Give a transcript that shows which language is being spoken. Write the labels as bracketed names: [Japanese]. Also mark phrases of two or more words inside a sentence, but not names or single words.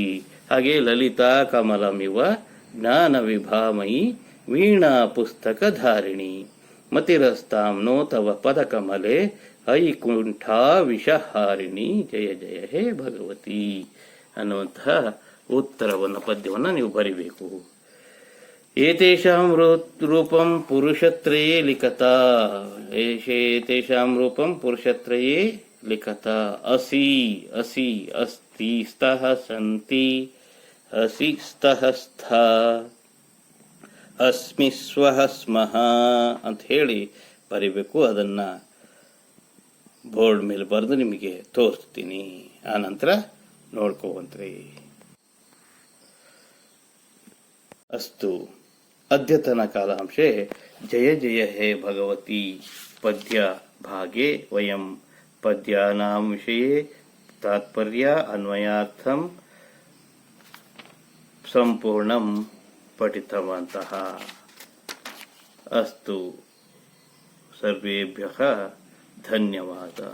[Sanskrit] ಹಾಗೆ ಲಲಿತಾ ಕಮಲಮಿವ ಜ್ಞಾನ ವಿಭಾಮಯಿ ವೀಣಾ ಪುಸ್ತಕ ಧಾರಿಣಿ ಮತಿರಸ್ತಾಂ ನೋ ತವ ಪದ ಕಮಲೆ ಐಕುಂಠಾ ವಿಷಹಾರಿಣಿ. ಜಯ ಜಯ ಹೇ ಭಗವತಿ [Kannada] ಅನ್ನುವಂತಹ ಉತ್ತರವನ್ನು ಪದ್ಯವನ್ನು ನೀವು ಬರಿಬೇಕು. [Sanskrit] ಏತೇಷಾಂ ರೂಪಂ ಪುರುಷತ್ರಯೇ ಲಿಖತಾ. ಏತೇಷಾಂ ರೂಪಂ ಪುರುಷತ್ರಯೇ ಲಿಖತಾ. ಅಸಿ ಅಸಿ ಅಸ್ತಿ ಸ್ತಃ ಸಂತಿ ಅಸಿ ಸ್ತಃ ಸ್ಥ ಅಸ್ಮಿ ಸ್ವಃ ಸ್ಮಃ [Kannada] ಅಂತ ಹೇಳಿ ಬರಿಬೇಕು. ಅದನ್ನ ಬೋರ್ಡ್ ಮೇಲೆ ಬರೆದು ನಿಮಗೆ ತೋರಿಸ್ತೀನಿ. ಆ ನಂತರ ನೋಡ್ಕೋವಂತ್ರಿ. [Sanskrit] ಅಸ್ತು ಅದ್ಯತನ ಕಾಲಾಂಶೆ ಜಯ ಜಯ ಹೇ ಭಗವತಿ ಪದ್ಯ ಭಾಗೆ ವಯಂ ಪದ್ಯಾನಾಂ ವಿಷಯೇ तात्पर्य अन्वयार्थम संपूर्णं पठितवन्तः। अस्तु, सर्वेभ्यः धन्यवादः।